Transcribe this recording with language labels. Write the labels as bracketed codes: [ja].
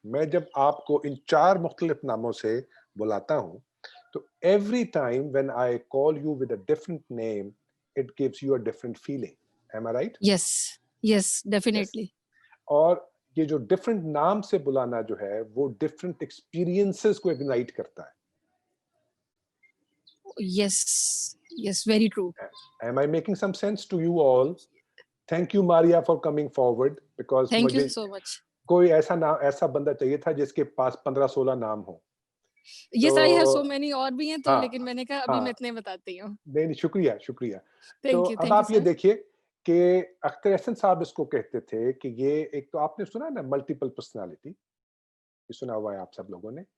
[hi] मैं जब आपको इन 4 मुख्तलिफ नामों से बुलाता हूं, [en] तो every time when I call you with a different name, it gives you a different feeling. Am I right? Yes, definitely. [hi] और ये जो डिफरेंट नाम से बुलाना जो है, वो डिफरेंट एक्सपीरियंसेस को इग्नाइट करता है. [en] Yes, very true. Am I making some sense to you all? Thank you, Maria, for coming forward, because thank you so much. [hi] कोई ऐसा बंदा चाहिए था जिसके पास 15-16 नाम हो. [en] Yes, I have so many [hi] और भी हैं, तो लेकिन मैंने कहा अभी मैं इतने बताती हूँ. नहीं, शुक्रिया. [en] Thank you. [hi] अब आप ये देखिए कि अख्तर हसन साहब इसको कहते थे कि ये एक, तो आपने सुना ना मल्टीपल पर्सनालिटी, ये सुना हुआ है आप सब लोगों ने.